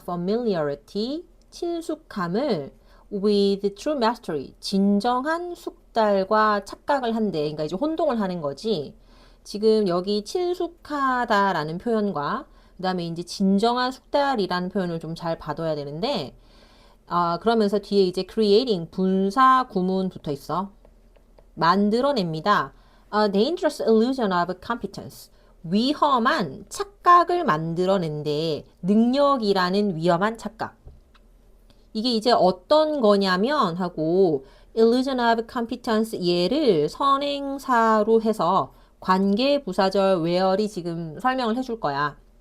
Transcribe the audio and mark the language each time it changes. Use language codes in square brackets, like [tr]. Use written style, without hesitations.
[ko] familiarity, 친숙함을 [en] with true mastery, [ko] 진정한 숙달과 착각을 한대. 그러니까 이제 혼동을 하는 거지. 지금 여기 친숙하다라는 표현과 그 다음에 이제 진정한 숙달이라는 표현을 좀 잘 봐둬야 되는데, 그러면서 뒤에 이제 creating, 분사 구문 붙어 있어. 만들어냅니다. [en] A dangerous illusion of competence. [ko] 위험한 착각을 만들어낸대. 능력이라는 위험한 착각. 이게 이제 어떤 거냐면 하고 [en] illusion of competence [ko] 얘를 선행사로 해서 관계부사절 where이 지금 설명을 해줄 거야.